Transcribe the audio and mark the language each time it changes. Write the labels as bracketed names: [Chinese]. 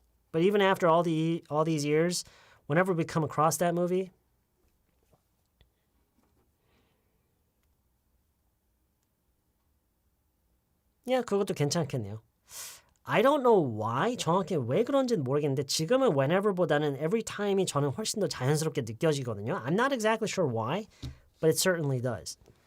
[English] But even after all these years, whenever we come across that movie, yeah, [Korean] 그것도 괜찮겠네요. [English] I don't know why, [Korean] 정확히 왜 그런지는 모르겠는데 지금은 whenever보다는 every time이 저는 훨씬 더 자연스럽게 느껴지거든요. [English] I'm not exactly sure why, but it certainly does.